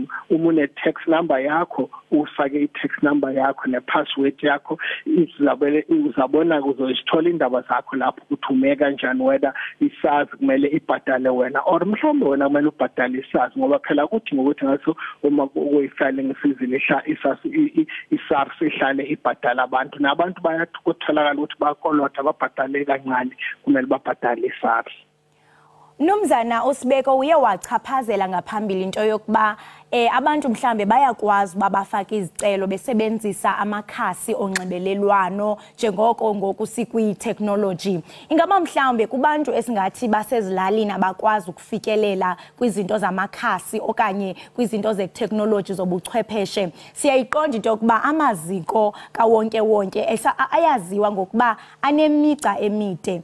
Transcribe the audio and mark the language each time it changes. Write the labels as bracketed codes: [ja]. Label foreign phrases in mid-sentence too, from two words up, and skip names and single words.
[zu] Uma une- [en] tax number [zu] yakho ufake i- [en] tax number [zu] yakho ne-password yakho uzabona uzozithola indaba zakho lapho ukuthi ume kanjani whether isazi kumele ibhadale wena or mhlawumbe wena kumele ubhadale isazi ngoba phela kuthi ngokuthi ngaso uma kuyi- [en] filing season [zu] isars ihlale ibhadala abantu nabantu bayatholakala ukuthi bakolota babhadale kancane kumele babhadale isars. [xh] Mnumzana uSibeko uye wachaphazela ngaphambili into yokuba abantu mhlambe bayakwazi uba bafake izicelo besebenzisa amakhasi onxibelelwano njengoko ngoku sikwi-technology. Ingaba mhlambe kubantu esingathi basezilalini abakwazi ukufikelela kwizinto zamakhasi okanye kwizinto ze-technology zobuchwepheshe, siyayiqonda into yokuba amaziko kawonke ayaziwa ngokuba anemigca emide.